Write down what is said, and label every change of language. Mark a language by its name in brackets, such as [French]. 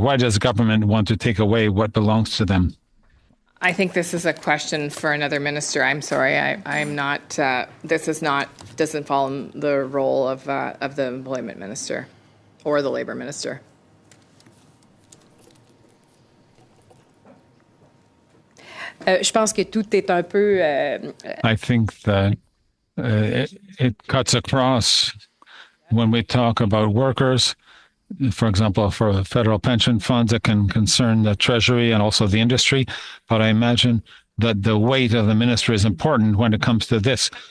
[English] Why does the government want to take away what belongs to them? I think this is a question for another minister. I'm sorry, I'm not. Doesn't fall in the role of the employment minister or the labor minister. [French] Je pense que tout est un peu. [English] I think that it cuts across when we talk about workers. For example, for the federal pension funds, it can concern the Treasury and also the industry. But I imagine that the weight of the ministry is important when it comes to this.